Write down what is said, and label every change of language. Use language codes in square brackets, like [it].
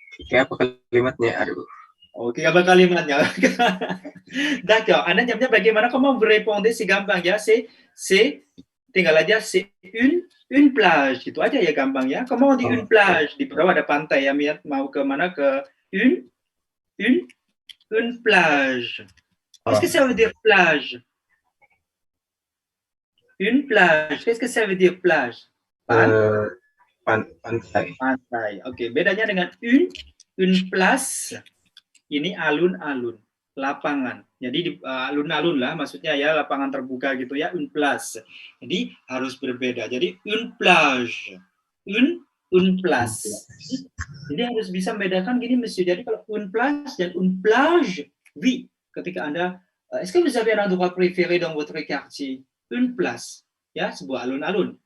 [id] Kayak apa kalimatnya? Aduh. Oke, apa kalimatnya? D'accord. Anda jawabnya bagaimana? [fr] Comment vous répondez? [id] C'est gampang ya. C'est tinggal aja c'est une plage gitu aja ya, gampang ya. [fr] Comment on dit une plage? [id] Di bawah ada pantai ya, mau ke mana? Ke une plage. [fr] Qu'est-ce que ça veut dire plage? Une plage. Qu'est-ce que ça veut dire plage? [id] Pantai. Oke, bedanya dengan une place. Ini alun-alun, lapangan. Jadi di alun-alun lah, maksudnya ya lapangan terbuka gitu ya, une place. Jadi harus berbeda. Jadi une plage, une place. Jadi harus bisa membedakan gini, Monsieur. Jadi kalau une place dan une plage, oui. Ketika Anda, [fr] est-ce que vous avez un endroit préféré dans votre quartier? [id] Une place, ya, sebuah alun-alun.